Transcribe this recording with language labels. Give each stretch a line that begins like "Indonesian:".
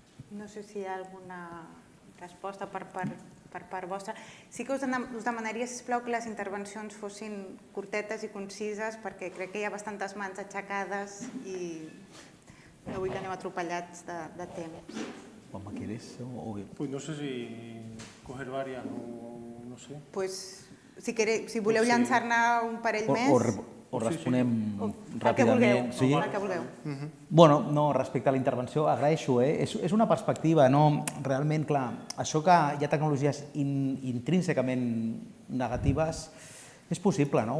Catalan: No sé si hi ha alguna resposta per part vostra. Sí que us demanaria, sisplau, que les intervencions fossin curtetes i concises, perquè crec que hi ha bastantes mans aixecades i no vull que anem atropellats de temps.
Spanish: Juanma, ¿quieres? Pues no sé si coger varias o no sé.
Catalan: Pues, si voleu llançar-ne un parell més... O responem ràpidament. El que vulgueu. Bueno, no, respecte a la intervenció, agraeixo. És una perspectiva, no? Realment, clar, això que hi ha tecnologies intrínsecament negatives, És possible, no?